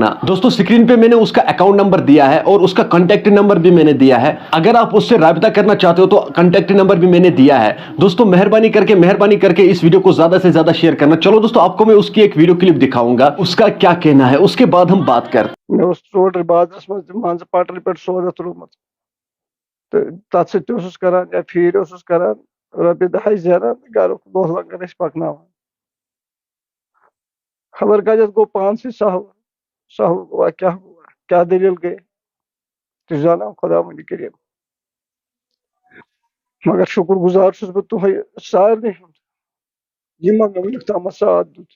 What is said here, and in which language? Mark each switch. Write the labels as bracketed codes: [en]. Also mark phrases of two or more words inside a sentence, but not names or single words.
[ur] دوستو سکرین پہ میں نے اس کا اکاؤنٹ نمبر دیا ہے اور اس کا کانٹیکٹ نمبر بھی میں نے دیا ہے، اگر آپ اس سے رابطہ کرنا چاہتے ہو تو کانٹیکٹ نمبر بھی میں نے دیا ہے۔ دوستو مہربانی کر کے اس ویڈیو کو زیادہ سے زیادہ شیئر کرنا۔ چلو دوستو آپ کو میں اس کی ایک ویڈیو کلپ دکھاؤں گا، اس کا کیا کہنا ہے، اس کے بعد ہم بات کرتے ہیں۔ [ks] مے ژوٗنٛٹھۍ بازرس منٛز پٹرِ پٮ۪ٹھ سودا ترٛوومُت تہٕ تتھ سۭتۍ تہِ اوسُس کران یا پھیٖرۍ اوسُس کران رۄپیہِ دَہے زینان گرُک دۄہ لگان ٲسۍ پکناوان۔ خبر کتٮ۪تھ گوٚو پانسٕے سہل گوٚوا کیٛاہ دٔلیٖل گٔے تہِ زانان خۄدا وٕنہِ کٔرِنۍ، مگر شُکر گُزار چھُس بہٕ تُہۍ سارنٕے ہُنٛد یِمو مےٚ وٕنیُک تامتھ ساتھ دیُت۔